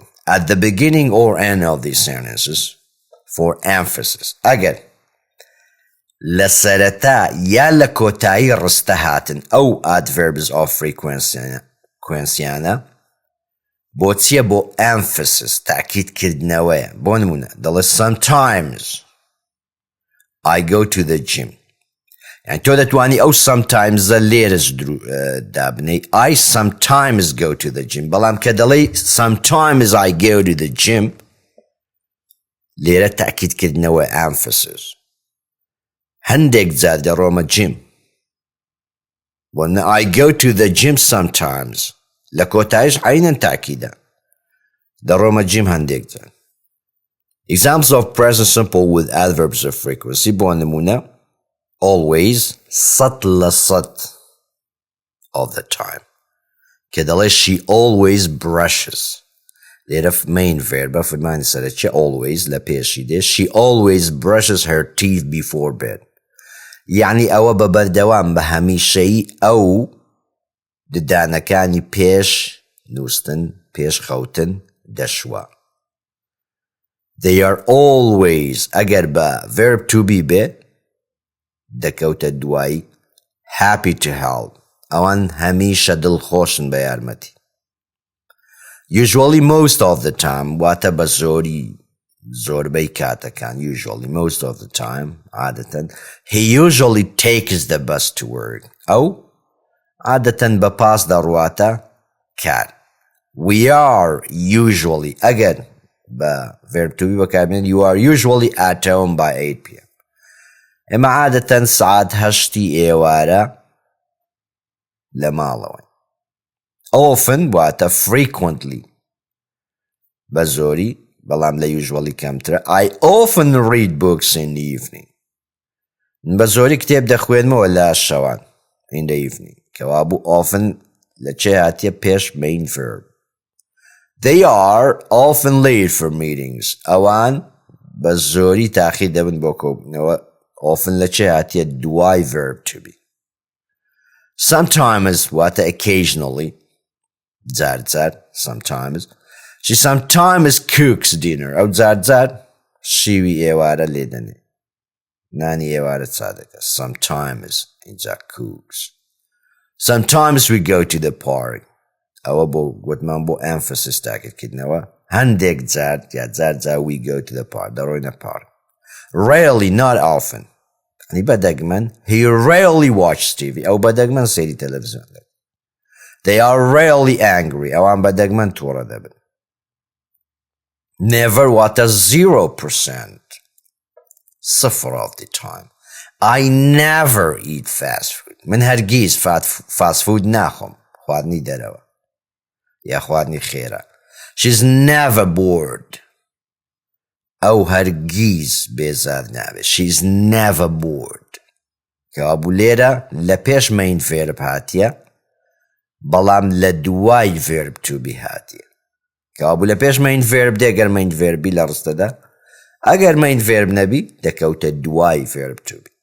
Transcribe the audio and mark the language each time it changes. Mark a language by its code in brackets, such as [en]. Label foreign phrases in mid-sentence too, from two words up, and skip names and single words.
[en] At the beginning or end of these sentences for emphasis [ckb] ئەگەر لە سەرەتا یا لە کۆتایی ڕستە هاتن ئەو [en] adverbs of frequency [ckb] انە بۆ چییە بۆ emphasis تاکیدکردنەوەیە. بۆ نمونە دەڵێ [en] sometimes I go to the gym [ckb] یعنی تۆ دەتوانی ئەو [en] sometimes [ckb] لێرەش دابنەی [en] I sometimes go to the gym [ckb] بەڵام کە دەڵێ [en] sometimes I go to the gym [ckb] لێرە تاکیدکردنەوە emphasis هەندێک جار دەڕۆمە gym بۆ [en] I go to the gym sometimes [ckb] لە کۆتایش عینەن تاکیدە دەڕۆمە gym هەندێک جار. [en] Examples of present simple with adverbs of frequency [ckb] بۆ نمونە [en] always 100% of the time [ckb] کە دەڵێ [en] she always brushes [ckb] لێرە [en] main verb [ckb] فرمانی سەرەکیە always لە پێشی دێ [en] she always brushes her teeth before bed [ckb] یعنی ئەوە بە بەردەوام بە هەمیشەیی ئەو ددانەکانی پێش نووستن پێش خەوتن دەشوە. [en] They are always [ckb] ئەگەر بە [en] verb to be [ckb] بێ دەکەوتە دوایی [en] happy to help [ckb] ئەوان هەمیشە دڵخۆشن بە یارمەتی. [en] Usually most of the time [ckb] واتە بە زۆربەی کاتەکان [en] usually most of the time عادەتەن he usually takes the bus to work [ckb] ئەو عادەتەن بە پاس دەڕواتە کار. [en] We are usually [ckb] ئەگەر بە [en] verb to be بەکاربێنێت you are usually at home by 8 p.m. [ckb] ئێمە عادەتەن سعات 8 ئێوارە لە ماڵەوەین. Often واتە frequently بە زۆری بەڵام لە usually کەمترە [en] I often read books in the evening [ckb] بە زۆری کتێب دەخوێنمەوە لە شەوان [en] in the evening [ckb] کەوا بوو often لە چێ هاتیە پێش [en] main verb. They are often late for meetings. [ckb] ئەوان بە زۆری تاخیر دەبن بۆ کۆبوونەوە often لە چێ هاتیە دوای [en] verb to be. [ckb] Sometimes واتە occasionally جار جار sometimes. [en] She sometimes cooks dinner. [ckb] ئەو جار جار شیوی ئێوارە لێ دەنێ نانی ئێوارە چا دەکات. [en] Sometimes اینجا cooks. Sometimes we go to the park. [ckb] ئەوە بۆ گوتمان بۆ emphasis تاکیدکردنەوە هەندێک جار یا جار جار [en] we go to the park [ckb] دەڕۆینە پارک. [en] Rarely not often. [ckb] ئەنی بەدەگمەن [en] he rarely watches TV. [ckb] ئەو بەدەگمەن سەیری تەلەڤیزیۆن دەکات. [en] They are rarely angry. [ckb] ئەوان بەدەگمەن تووڕە دەبن. [en] Never واتە 0%. صفر of the time. I never eat fast food. [ckb] من هەرگیز [en] fast food [ckb] ناخۆم. خواردنی دەرەوە. یا خواردنی خێرا. [en] She's never bored. [ckb] ئەو هەرگیز بێزار نابێت. [en] She's never bored. [ckb] کەوابوو لێرە لە پێش [en] main verb [ckb] هاتیە بەڵام لە دوای [en] verb to be [ckb] هاتیە. کەوابوو لە پێش [en] main verb [ckb] دێگەر [en] main verb [ckb] ی لە ڕستەدا ئەگەر [en] main verb [ckb] نەبی دەکەوتە دوای [en] verb to be.